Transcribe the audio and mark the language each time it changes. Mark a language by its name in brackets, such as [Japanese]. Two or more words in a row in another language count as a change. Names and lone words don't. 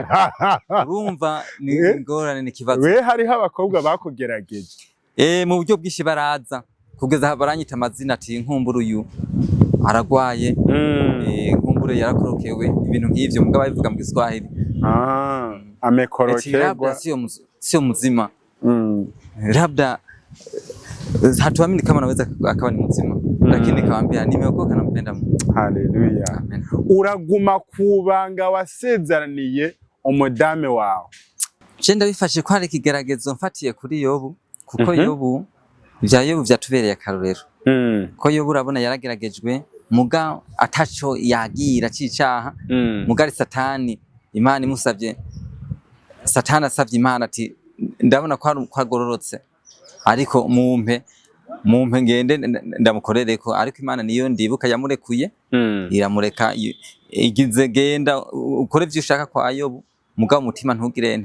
[Rundi] Urumva ni ingorane, ni kibazo. We hariho abakobwa bakugerageje mu buryo bwishi baraza kugeza baranyita amazina ati nkumbura uyu aragwaye, nkumbure yarakorokewe, ibintu nk'ivyo mugabo bivuga mu Giswahili. [Swahili] Amekorokerwa sio mzima. Labda hatuamini kama anaweza akawa ni mzima, lakini kawaambia nimeokoka na mpenda Mungu. Haleluya. Amen. [Rundi] Uraguma kubanga wasezeraniye umudame wawe. Je ndabifashe ko hari ikigeragezo mfatiye kuri Yobu, kuko Yobu vya Yobu vyatubereye akarorero. Ko Yobu urabona yarageragejwe muga ataco yagira cicaha, mugari Satani Imana imusavye, Satani asavye Imana ati ndabona ko agororotse, ariko mumpe ngende ndamukorereko, ariko Imana niyo ndibuka yamurekuye, iramureka igize genda ukore ivyo ushaka kwa Yobu, mugabo umutima ntugirente